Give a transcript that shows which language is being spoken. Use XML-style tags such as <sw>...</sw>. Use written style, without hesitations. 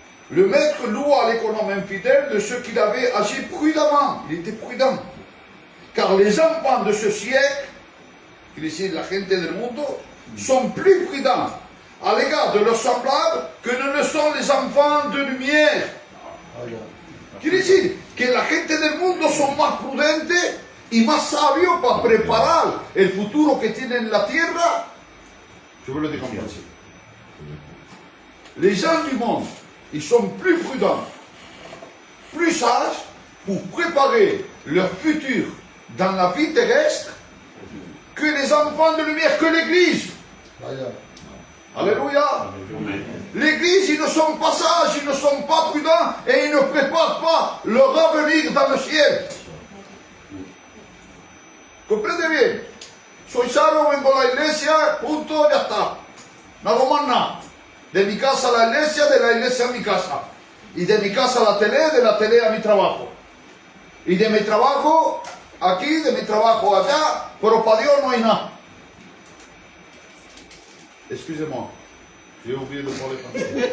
<fr>Le maître loua l'économe infidèle de ce qu'il avait agi prudemment. Il était prudent. Car les enfants de ce siècle, il dit</fr> <es>la gente del mundo,</es> <fr>sont plus prudents à l'égard de leurs semblables que ne le sont les enfants de lumière.</fr> <es>Quiere decir que la gente del mundo son más prudentes y más sabios para preparar el futuro que tienen en la tierra.</es> <fr>Je veux le dire comme ça. Les gens du monde, ils sont plus prudents, plus sages pour préparer leur futur dans la vie terrestre que les enfants de lumière, que l'Église. Alléluia. L'Église, ils ne sont pas sages, ils ne sont pas prudents et ils ne préparent pas leur avenir dans le ciel.</fr> <es>Comprende bien? Soy sano, vengo a la iglesia, punto, ya está. No hago más nada. De mi casa a la iglesia, de la iglesia a mi casa. Y de mi casa a la tele, de la tele a mi trabajo. Y de mi trabajo aquí, de mi trabajo allá, pero para Dios no hay nada.</es> <fr>Excusez-moi, j'ai oublié de parler français.</fr>